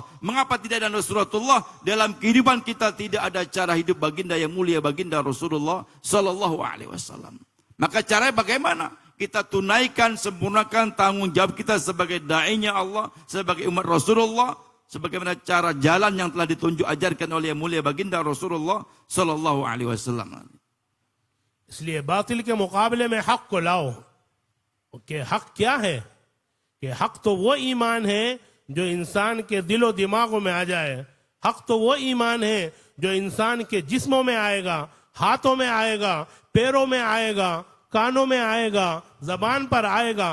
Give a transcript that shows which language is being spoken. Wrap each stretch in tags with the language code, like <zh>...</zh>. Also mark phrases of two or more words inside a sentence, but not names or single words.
<id>Mengapa tidak ada nusratullah? Dalam kehidupan kita tidak ada cara hidup baginda yang mulia, baginda Rasulullah</id> <ar>صلى الله عليه وسلم.</ar> <id>Maka caranya bagaimana? Kita tunaikan, sempurnakan tanggung jawab kita sebagai dai-nya Allah, sebagai umat Rasulullah, sebagaimana cara jalan yang telah ditunjuk ajarkan oleh yang mulia baginda Rasulullah</id> <ar>صلى الله عليه وسلم.</ar> <ur>اس لیے باطل کے مقابلے میں حق کو لاؤ. کہ حق کیا ہے? کہ حق تو وہ ایمان ہے جو انسان کے دلو دماغوں میں آ جائے. حق تو وہ ایمان ہے جو انسان کے جسموں میں آئے گا، ہاتھوں میں آئے گا، پیروں میں آئے گا، کانوں میں آئے گا، زبان پر آئے گا.</ur>